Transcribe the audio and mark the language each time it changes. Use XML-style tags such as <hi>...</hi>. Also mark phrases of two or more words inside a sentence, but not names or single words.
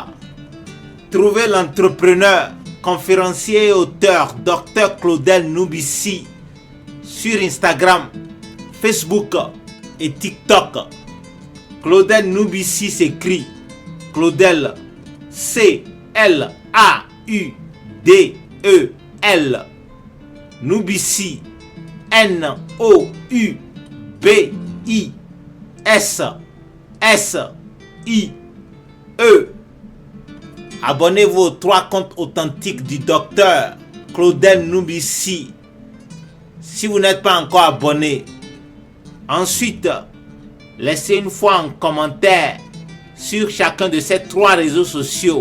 <fr>Trouvez l'entrepreneur, conférencier et auteur Dr Claudel Nubissi sur Instagram, Facebook et TikTok. Claudel Nubissi s'écrit Claudel C-L-A-U-D-E-L. Nubissi N-O-U-B-I-S-S-I-E. Abonnez-vous aux 3 comptes authentiques du docteur Claudel Nubissi si vous n'êtes pas encore abonné. Ensuite, laissez une fois un commentaire sur chacun de ces 3 réseaux sociaux.</fr>